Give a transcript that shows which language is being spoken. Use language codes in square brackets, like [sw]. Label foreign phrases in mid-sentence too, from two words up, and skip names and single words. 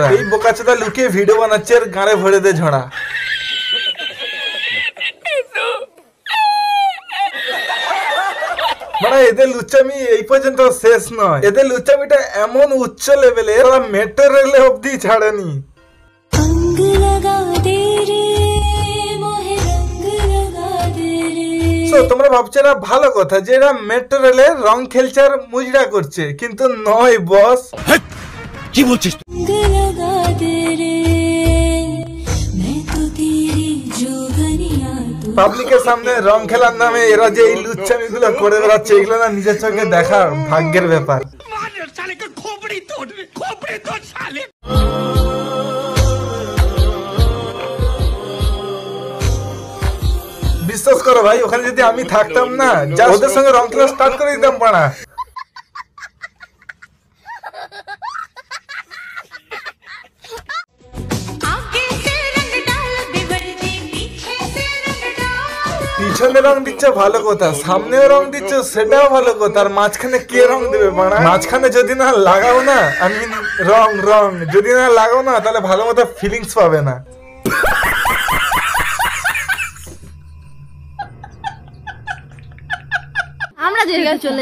[bn] এই বোকাচোদা লুকিয়ে ভিডিও বানাচ্ছে আর গাঁড়ে ভরে দে ঝড়া। মানে এদের লুচ্চামি এই পর্যন্ত শেষ নয়, এদের লুচ্চামিটা এমন উচ্চ লেভেলে, এরা মেট্রো রেলে অব্দি ছাড়েনি। [hi] अंग लगा दे रे मोहे रंग लगा दे रे। [bn] So, তোমরা ভাবছো এরা ভালো কথা যে এরা মেট্রো রেলে রং খেলছে আর মুজরা করছে, কিন্তু নয় বস। কি বলছিস? [hi] रंग लगा दे रे मैं तो तेरी जोगनिया तू। [bn] পাবলিকের সামনে রং খেলার নামে এরা যে এই লুচ্চামি গুলো করে বেড়াচ্ছে, এগুলো না নিজের চোখে দেখার ভাগ্যের ব্যাপার। [hi] साले का खोपड़ी तोड़ साले। [bn] বিশ্বাস করো ভাই, ওখানে যদি আমি থাকতাম না, যা ওদের সঙ্গে রং খেলা স্টার্ট করে দিতাম পাড়া। [hi] आगे से रंग डाल बेवजह पीछे से रंग डाल। [bn] পিছনে রং দিচ্ছ ভালো কথা, সামনেও রং দিচ্ছ সেটাও ভালো কথা, আর মাঝখানে কে রং দেবে পাড়া? মাঝখানে যদি না লাগাও না, আমি রং যদি না লাগাও না, তাহলে ভালো মতো ফিলিংস পাবে না। আমরা যে চলে